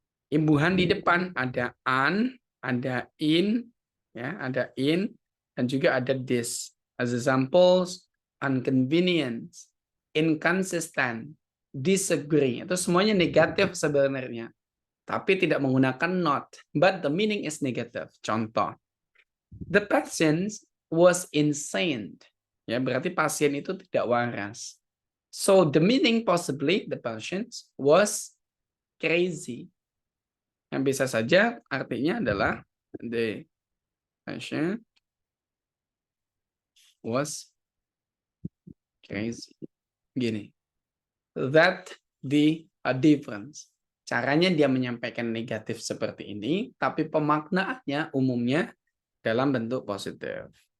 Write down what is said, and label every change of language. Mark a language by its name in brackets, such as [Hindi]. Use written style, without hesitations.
[Indonesian] Imbuhan di depan ada an, ada in, ya, ada in, dan juga ada this. [English] As examples, inconvenience, inconsistent, disagree. [Indonesian] Itu semuanya negatif sebenarnya. Tapi tidak menggunakan not. [English] But the meaning is negative. [Indonesian] Contoh, [English] the patient was insane. [Indonesian] Ya, berarti pasien itu tidak waras. [English] So the meaning possibly the patient was crazy. [Indonesian] Yang bisa saja artinya adalah [English] the patient was crazy. [Indonesian] Gini. [English] That the difference. [Indonesian] Caranya dia menyampaikan negatif seperti ini, tapi pemaknaannya umumnya dalam bentuk positif.